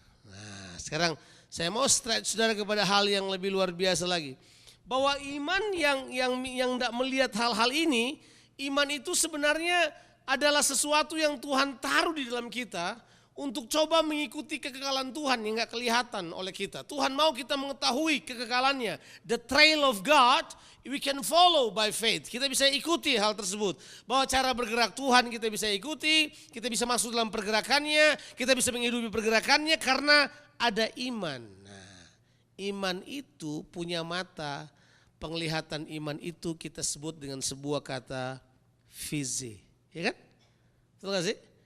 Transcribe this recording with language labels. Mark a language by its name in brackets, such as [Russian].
[Indonesian] Nah, sekarang saya mau stretch saudara kepada hal yang lebih luar biasa lagi. Bahwa iman yang tidak melihat hal-hal ini, iman itu sebenarnya adalah sesuatu yang Tuhan taruh di dalam kita untuk coba mengikuti kekekalan Tuhan yang gak kelihatan oleh kita. Tuhan mau kita mengetahui kekekalannya. [English] The trail of God we can follow by faith. [Indonesian] Kita bisa ikuti hal tersebut. Bahwa cara bergerak Tuhan kita bisa ikuti, kita bisa masuk dalam pergerakannya, kita bisa menghidupi pergerakannya karena ada iman. Nah, iman itu punya mata, penglihatan iman itu kita sebut dengan sebuah kata visi. Ya kan? Betul gak sih?